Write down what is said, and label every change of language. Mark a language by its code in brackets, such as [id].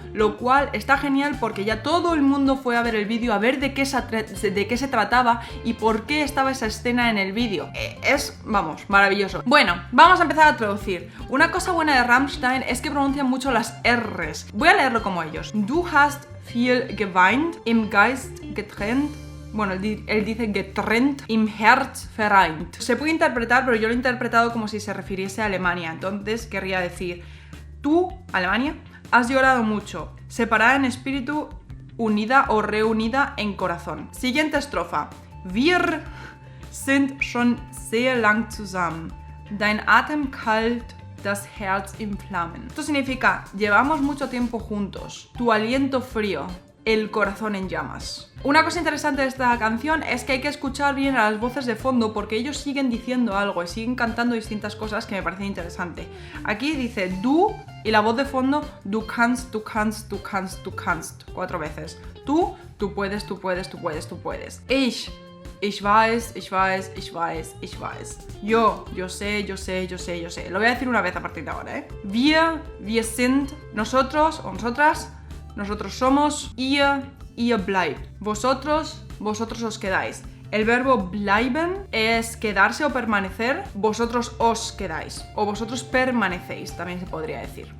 [es] Lo cual está genial porque ya todo el mundo fue a ver el vídeo, a ver de qué se trataba y por qué estaba esa escena en el vídeo. Es, vamos, maravilloso. Bueno, vamos a empezar a traducir. Una cosa buena de Rammstein es que pronuncian mucho las R's. Voy a leerlo como ellos. [de] Du hast viel geweint, im Geist getrennt. [es] Bueno, él dice [de] getrennt, im Herz vereint. [es] Se puede interpretar, pero yo lo he interpretado como si se refiriese a Alemania. Entonces querría decir, tú, Alemania, has llorado mucho, separada en espíritu, unida o reunida en corazón. Siguiente estrofa. [de] Wir sind schon sehr lang zusammen. Dein Atem kalt, das Herz in Flammen. [es] Esto significa, llevamos mucho tiempo juntos. Tu aliento frío, el corazón en llamas. Una cosa interesante de esta canción es que hay que escuchar bien a las voces de fondo porque ellos siguen diciendo algo y siguen cantando distintas cosas que me parecen interesantes. Aquí dice du y la voz de fondo [de] du kannst, du kannst, [es] du kannst, du kannst 4 veces. Tú puedes, tú puedes, tú puedes, tú puedes. [de] Ich weiß, ich weiß, ich weiß, ich weiß. [es] Yo sé, yo sé, yo sé, yo sé. Lo voy a decir una vez a partir de ahora, ¿eh? [de] Wir sind, [es] nosotros o nosotras, nosotros somos, [de] ihr bleibt. [es] Vosotros os quedáis. El verbo bleiben es quedarse o permanecer. Vosotros os quedáis. O vosotros permanecéis, también se podría decir.